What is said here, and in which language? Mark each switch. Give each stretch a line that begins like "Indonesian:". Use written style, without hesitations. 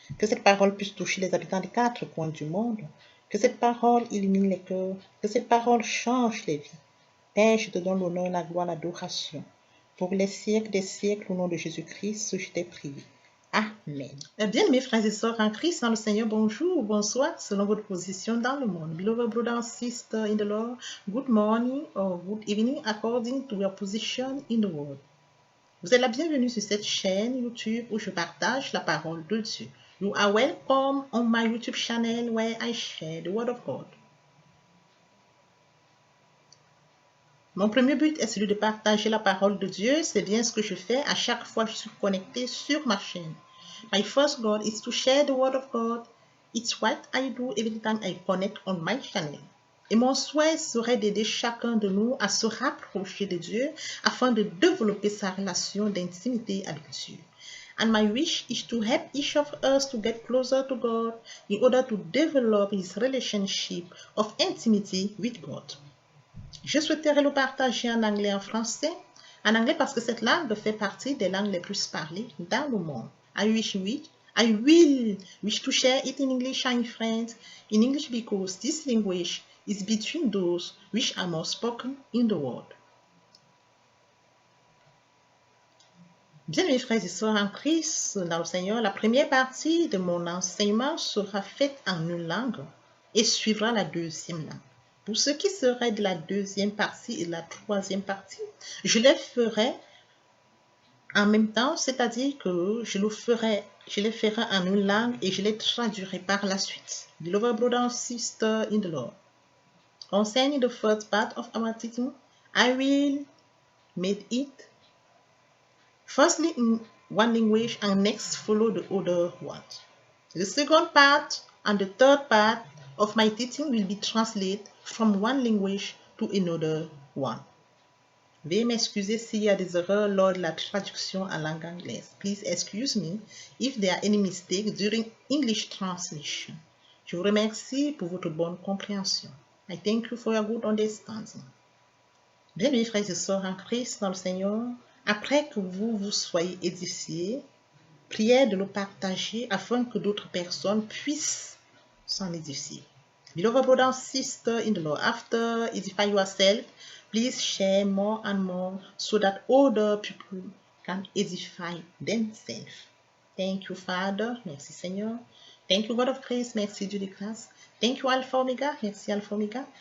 French: Que cette parole puisse toucher les habitants des quatre coins du monde. Que cette parole illumine les cœurs. Que cette parole change les vies. Père, je te donne l'honneur, la gloire, l'adoration. Pour les siècles des siècles, au nom de Jésus-Christ, je t'ai prié. Amen. Bien, mes frères et sœurs en Christ, dans le Seigneur, bonjour, bonsoir, selon votre position dans le monde.
English: Beloved brother and sister in the Lord, good morning or good evening according to your position in the world.
French: Vous êtes la bienvenue sur cette chaîne YouTube où je partage la parole de Dieu.
English: You are welcome on my YouTube channel where I share the word of God.
French: Mon premier but est celui de partager la parole de Dieu. C'est bien ce que je fais à chaque fois que je suis connecté sur ma chaîne.
English: My first goal is to share the word of God. It's what I do every time I connect on my channel.
French: Et mon souhait serait d'aider chacun de nous à se rapprocher de Dieu afin de développer sa relation d'intimité avec Dieu.
English: And my wish is to help each of us to get closer to God in order to develop his relationship of intimacy with God.
French: Je souhaiterais le partager en anglais et en français. En anglais parce que cette langue fait partie des langues les plus parlées dans le monde.
English: I will wish to share it in English and in French. In English because this language is between those which are more spoken in the world.
French: Bien, mes frères et sœurs en Christ, dans le Seigneur, la première partie de mon enseignement sera faite en une langue et suivra la deuxième langue. Pour ce qui serait de la deuxième partie et de la troisième partie, je les ferai en même temps, c'est-à-dire que je les ferai en une langue et je les traduirai par la suite.
English: Beloved brother and sister in the Lord, concerning the first part of our teaching, I will make it firstly in one language and next follow the other one. The second part and the third part of my teaching will be translated from one language to another one.
French: Veuillez m'excuser s'il y a des erreurs lors de la traduction en langue anglaise.
English: Please excuse me if there are any mistakes during English translation.
French: Je vous remercie pour votre bonne compréhension.
English: I thank you for your good understanding.
French: Bien, mes frères et sœurs en Christ dans le Seigneur, après que vous vous soyez édifiés, priez de le partager afin que d'autres personnes puissent s'en édifier.
English: Beloved brother and sister in the Lord, after edify yourself, please share more and more so that other people can edify themselves. Thank you, Father.
French: Merci, Seigneur.
English: Thank you, God of grace.
French: Merci, Dieu de grâce.
English: Thank you, Alpha Omega.
French: Merci, Alpha Omega.